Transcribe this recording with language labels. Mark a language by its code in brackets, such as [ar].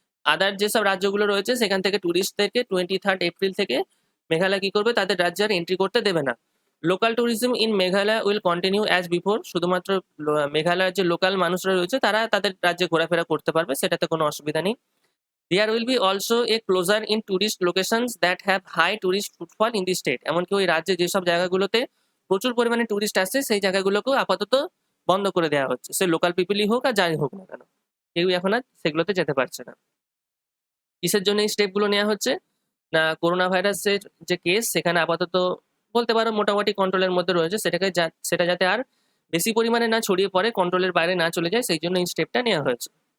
[bn] আদার যেসব রাজ্যগুলো রয়েছে সেখান থেকে ট্যুরিস্টদেরকে 23 এপ্রিল থেকে মেঘালয় কি করবে, তাদের রাজ্যে আর এন্ট্রি করতে দেবে না। [en] Local tourism in Meghalaya will continue as before. [bn] শুধুমাত্র মেঘালয়ের যে লোকাল মানুষরা রয়েছে তারা তাদের রাজ্যে ঘোরাফেরা করতে পারবে, সেটাতে কোনো অসুবিধা নেই। [en] There will be also a closure in tourist locations that have high tourist footfall in the state. [bn] এমনকি ওই রাজ্যে যেসব জায়গাগুলোতে প্রচুর পরিমাণে টুরিস্ট আসছে সেই জায়গাগুলোকেও আপাতত বন্ধ করে দেওয়া হচ্ছে, সে লোকাল পিপলই হোক আর যাই হোক না কেন, কেউই এখন আর সেগুলোতে যেতে পারছে না। কিসের জন্য এই স্টেপগুলো নেওয়া হচ্ছে না, করোনা ভাইরাসের যে কেস সেখানে আপাতত বলতে পারো মোটামুটি কন্ট্রোলের মধ্যে রয়েছে, সেটা যাতে আর বেশি পরিমাণে না ছড়িয়ে পড়ে, কন্ট্রোলের বাইরে না চলে যায়, সেই জন্য এই স্টেপটা নেওয়া হয়েছে।